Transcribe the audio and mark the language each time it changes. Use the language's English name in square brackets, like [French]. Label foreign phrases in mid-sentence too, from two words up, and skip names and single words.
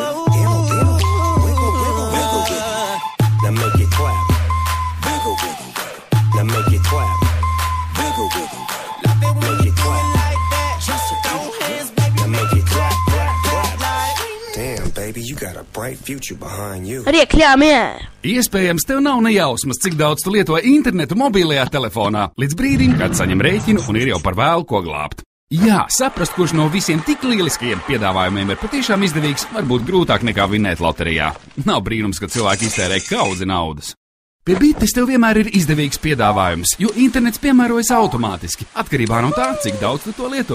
[English] Wiggle, wiggle, wiggle. Wiggle, wiggle. Now make it clap. Wiggle, wiggle, wiggle. Now make it clap. Wiggle, wiggle, wiggle. Make it clap. Just a throw hands, baby. Now make it clap, clap, clap. Damn, baby, you got a bright future behind you. [Latvian] Riekļāmie! Iespējams, tev nav nejausmas, cik daudz tu lieto internetu mobilajā telefonā, līdz brīdim, kad saņem rēķinu un ir jau par vēlu ko glābt. Jā, saprast, kurš no visiem tik lieliskajiem piedāvājumiem ir patiešām izdevīgs, varbūt grūtāk nekā vinēt loterijā. Nav brīnums, ka cilvēki iztērē kaudzi naudas. Pie bites tev vienmēr ir izdevīgs piedāvājums, jo internets piemērojas automātiski, atkarībā no tā, cik daudz tu to lieto.